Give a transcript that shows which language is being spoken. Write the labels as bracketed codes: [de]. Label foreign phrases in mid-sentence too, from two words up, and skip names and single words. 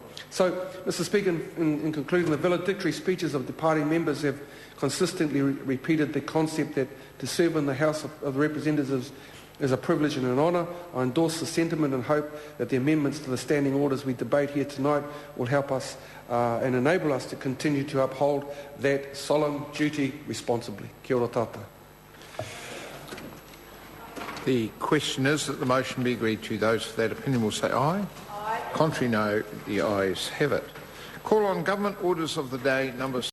[en] So, Mr Speaker, in conclusion, the valedictory speeches of departing members have consistently repeated the concept that to serve in the House of Representatives It is a privilege and an honour. I endorse the sentiment and hope that the amendments to the standing orders we debate here tonight will help us and enable us to continue to uphold that solemn duty responsibly. [mi] Kia ora tātou. [en] The question is that the motion be agreed to. Those for that opinion will say aye. Aye. Contrary, no. The ayes have it. Call on government orders of the day number